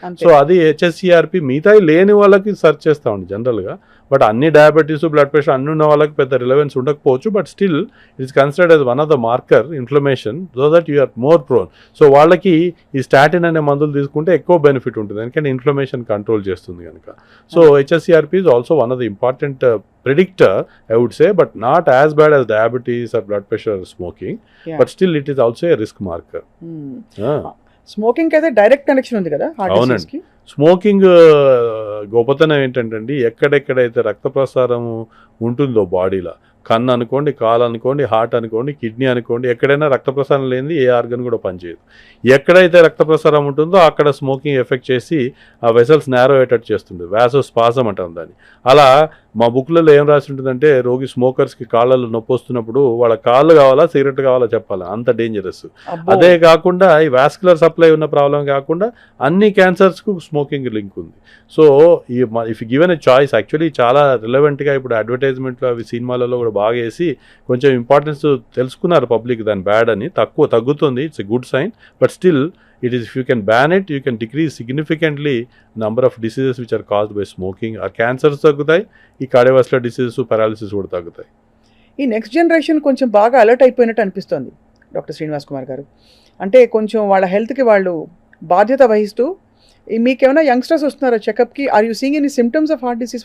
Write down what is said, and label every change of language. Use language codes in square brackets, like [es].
[te] So అది HSCRP మిగతా లేని వాళ్ళకి సర్చ్ చేస్తా ఉంది జనరల్గా. బట్ అన్ని డయాబెటీస్, బ్లడ్ ప్రెషర్ అన్ని ఉన్న వాళ్ళకి పెద్ద రిలవెన్స్ ఉండకపోవచ్చు. [en] But still it is considered as one of the marker inflammation, so that you are more prone. [te] So వాళ్ళకి ఈ స్టాటిన్ అనే మందులు తీసుకుంటే ఎక్కువ బెనిఫిట్ ఉంటుంది, ఎందుకంటే ఇన్ఫ్లమేషన్ కంట్రోల్ చేస్తుంది కనుక. [en] So HSCRP is also one of the important predictor, I would say, but not as bad as diabetes or blood pressure or smoking. But still it is also a risk marker. [te] Smoking అయితే direct connection ఉంది కదా heart disease కి. Smoking గొప్పతనం ఏంటంటే ఎక్కడెక్కడైతే రక్త ప్రసారం ఉంటుందో బాడీలో, కన్ను అనుకోండి, కాలు అనుకోండి, హార్ట్ అనుకోండి, కిడ్నీ అనుకోండి, ఎక్కడైనా రక్త ప్రసారం లేనిది ఏ ఆర్గన్ కూడా పనిచేయదు. ఎక్కడైతే రక్త ప్రసారం ఉంటుందో అక్కడ స్మోకింగ్ ఎఫెక్ట్ చేసి ఆ వెసల్స్ నేరో అయ్యేటట్టు చేస్తుంది. వ్యాసోస్పాజం అంటాం దాన్ని. అలా మా బుక్లలో ఏం రాసి ఉంటుందంటే, రోగి స్మోకర్స్కి కాళ్ళలో నొప్పి వస్తున్నప్పుడు వాళ్ళ కాళ్ళు కావాలా సిగరెట్ కావాలా చెప్పాలి, అంత డేంజరస్. అదే కాకుండా ఈ వాస్కులర్ సప్లై ఉన్న ప్రాబ్లం కాకుండా అన్ని క్యాన్సర్స్కు స్మోకింగ్ లింక్ ఉంది. [en] so if given a choice, [te] actually చాలా రిలవెంట్గా ఇప్పుడు అడ్వర్టైజ్మెంట్లో అవి సినిమాలలో కూడా బాగా వేసి కొంచెం ఇంపార్టెన్స్ తెలుసుకున్నారు పబ్లిక్, దాని బ్యాడ్ అని. తగ్గుతుంది, [en] It's a good sign. But still it is, if you can ban it, you can decrease significantly number of diseases which are caused by smoking. [te] Or cancers తగ్గుతాయి, ఈ కార్డియోవాస్కులర్ డిసీజెస్, పారాలిసిస్ కూడా తగ్గుతాయి. ఈ next generation కొంచెం బాగా alert అయిపోయినట్టు అనిపిస్తుంది doctor Srinivas Kumar గారు. అంటే కొంచెం వాళ్ళ హెల్త్కి వాళ్ళు బాధ్యత వహిస్తూ, మీకేమైనా యంగ్స్టర్స్ వస్తున్నారా చెకప్కి? [en] Are you seeing any symptoms of heart disease?